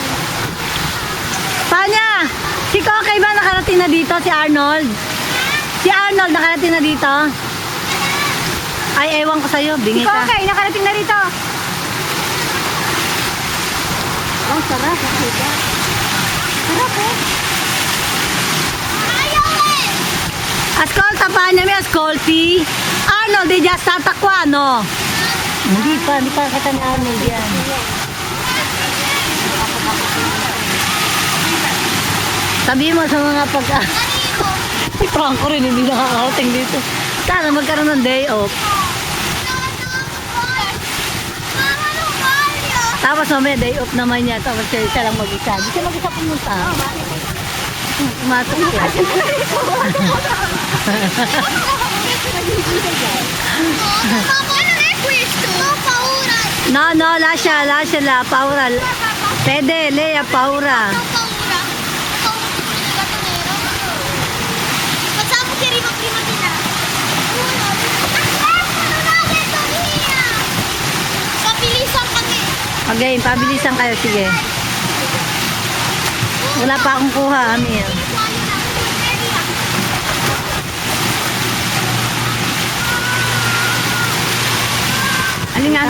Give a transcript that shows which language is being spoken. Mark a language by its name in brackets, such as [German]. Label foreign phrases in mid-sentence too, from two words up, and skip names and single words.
[Filipino] Panya! Si Kokay ba nakarating na dito? Si Arnold? Si Arnold nakarating na dito? Ay, ewan ko sa'yo. Si Bingi ka. Kokoy, nakarating na rito. Oh, sarap. Sarap eh. [Italian] Ascolta Panya, mi ascolti? Arnold, è già stata qua, no? [Filipino] Hindi pa kita ni Arnold yan. Sabi mo sa mga si Franco rin hindi nakakarating dito. Sana magkaroon ng [English] day off. [Filipino] Tapos mamaya [English] day off [Filipino] naman niya. Tapos siya lang mag-isa. Di siya mag-isa pumunta. Pumatok siya. [Italian] No, no, lascia, lasciala, paura. Fede, lei ha paura. Facciamo che arriva prima di là. [Filipino] Pabilisan kami. Okay, pabilisan kayo, sige. Wala pa akong kuha, Amir. Alin nga ang